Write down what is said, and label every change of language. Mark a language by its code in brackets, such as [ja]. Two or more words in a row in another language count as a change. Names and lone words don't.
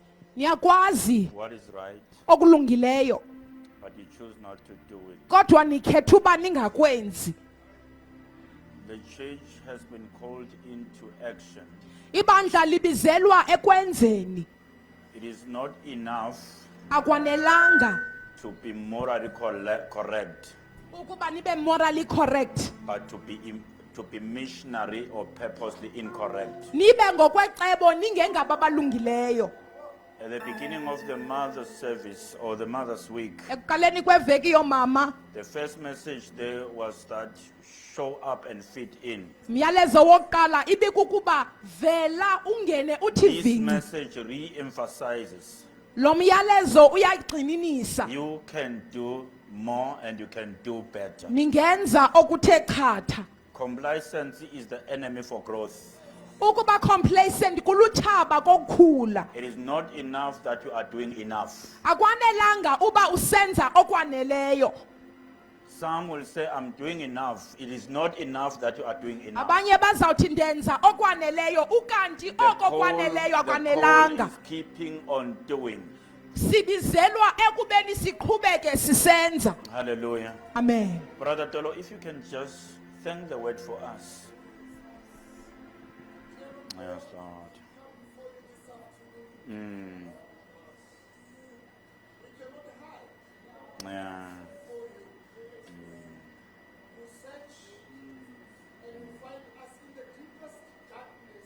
[xh] niyakwazi [en] what is right, [xh] okulungileyo [en] but you choose not to do it. [xh] kodwa nikhetha uba ningakwenzi. [en] The church has been called into action. [xh] Ibandla libizelwa ekwenzeni. [en] It is not enough [xh] Akwanelanga [en] to be morally correct, [xh] ukuba nibe [en] morally correct, but to be missionary or purposely incorrect. [xh] nibe ngokwecebo ningengababalungileyo. [en] At the beginning of the Mother's Service or the Mother's Week, [xh] Ekuqaleni kweveki yomama, [en] the first message there was that show up and fit in. [xh] myalezo wokuqala ibikukuba vela ungene uthi [en] This vinci. message re-emphasizes [xh] Lo myalezo uyayigxininisa. [en] you can do more and you can do better. [xh] Ningenza okuthe chatha. [en] Complacency is the enemy for growth. [xh] Ukuba complacent kuluthaba kokukhula. [en] It is not enough that you are doing enough. [xh] Akwanelanga uba usenza okwaneleyo. [en] Some will say, I'm doing enough. It is not enough that you are doing enough. [xh] Abanye bazawuthi ndenza okwaneleyo ukanti oko kwaneleyo [en] The call [xh] akwanelanga. [en] is keeping on doing. [xh] Sibizelwa ekubeni siqhubeke sisenza. [en] Hallelujah. Amen. Brother Tolo, if you can just thank the word for us. Yes, Lord. Yeah. You search and you find us in the deepest darkness